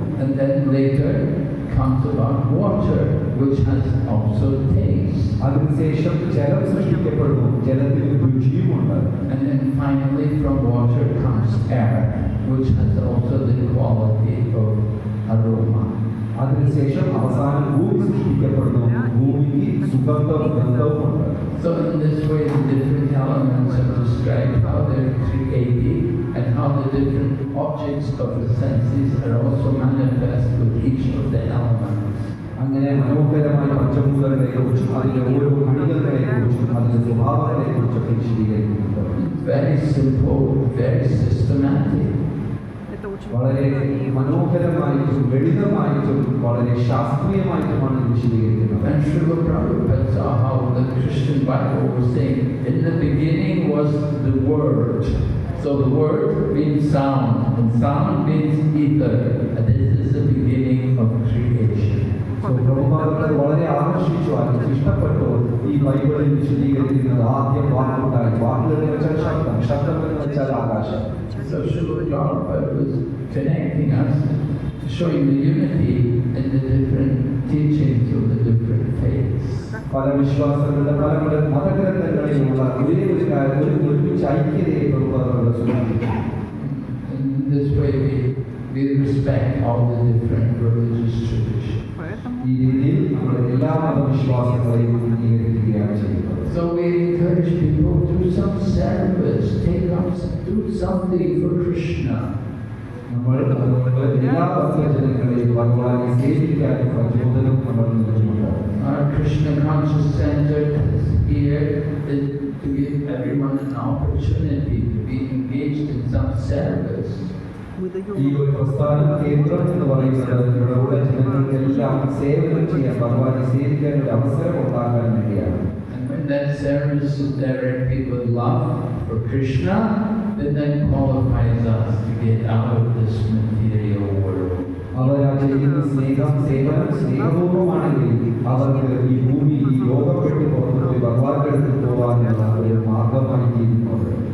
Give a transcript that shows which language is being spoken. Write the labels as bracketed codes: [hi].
[en] And then later comes about water, which has also taste. [ml] അതിനുശേഷം ജലം സൃഷ്ടിക്കപ്പെടുന്നു. ജലത്തിന് രുചിയുമുണ്ട്. [en] And then finally from water comes air, which has also the quality of aroma. [ml] അതിനുശേഷം അവസാനം ഭൂമി സൃഷ്ടിക്കപ്പെടുന്നു. ഭൂമിക്ക് സുഗന്ധം, ഗന്ധവുമുണ്ട്. [en] So in this way, the different elements are described, how they're created, and how the different objects of the senses are also manifest with each of the elements. [ml] അങ്ങനെ മനോഹരമായ പഞ്ചഭൂതങ്ങളെ കുറിച്ചും അതിന്റെ ഓരോ ഘടികകളെ കുറിച്ചും അതിന്റെ സ്വഭാവങ്ങളെ കുറിച്ചൊക്കെ വിശദീകരിക്കുന്നുണ്ട്. [en] Very simple, very systematic. [ml] വളരെ മനോഹരമായിട്ടും ലളിതമായിട്ടും വളരെ ശാസ്ത്രീയമായിട്ടുമാണ് വിശദീകരിക്കുന്നത്. [en] And Srila Prabhupada saw how the Christian Bible was saying, in the beginning was the Word. So the Word means sound, and sound means ether, and this is the beginning of creation. [ml] പ്രഭുപാദത്തെ വളരെ ആകർഷിച്ചു, ഇഷ്ടപ്പെട്ടു ഈ ബൈബിളിൽ വിശദീകരിക്കുന്നത്. ആദ്യം വാക്കുണ്ടായി, വാക്കുകൾ എന്ന് വെച്ചാൽ ശബ്ദം, ശബ്ദം എന്ന് വെച്ചാൽ ആകാശം. [en] So Srila Prabhupada was connecting us, showing the unity in the different teachings of the different faiths. [ml] പല വിശ്വാസങ്ങളുടെ പല മതഗ്രന്ഥങ്ങളിലുള്ള ഒരേ ഒരു ഒരുമിച്ച് ഐക്യതയെ പ്രഭുപാദത്തോട് സൂചിപ്പിച്ചു. [en] In this way we respect all the different religious traditions. [ml] ഈ രീതിയിൽ നമ്മൾ എല്ലാ മതവിശ്വാസങ്ങളെയും അംഗീകരിക്കുകയാണ് ചെയ്യുന്നത്. [en] So we encourage people to do some service, do something for Krishna. [ml] നമ്മൾ അതുകൊണ്ട് എല്ലാ ഭക്തജനങ്ങളെയും ഭഗവാനെ സേവിക്കാനും പ്രചോദനം നമ്മൾ നൽകുന്നുണ്ട്. [en] Our Krishna Conscious Center is here to give everyone an opportunity to be engaged in some service. [ml] ഈ ഒരു പ്രസ്ഥാന കേന്ദ്രം എന്ന് പറയുന്നത് ഇവിടെയുള്ള ജനങ്ങൾക്കെല്ലാം സേവനം ചെയ്യാൻ, ഭഗവാനെ സേവിക്കാൻ ഒരു അവസരം ഉണ്ടാക്കാൻ വേണ്ടിയാണ്. [en] And when that service is directed with love for Krishna, then that qualifies us to get out of this material world. [ml] അവർ ആ ചെയ്യുന്ന സ്നേഹപൂർവ്വമാണെങ്കിൽ അവർക്ക് ഈ ഭൂമി, ഈ ലോകം വിട്ട് പുറത്തുപോയി ഭഗവാന്റെ അടുത്ത് പോകാനുള്ള ഒരു മാർഗമായി തീരുന്നുണ്ട്.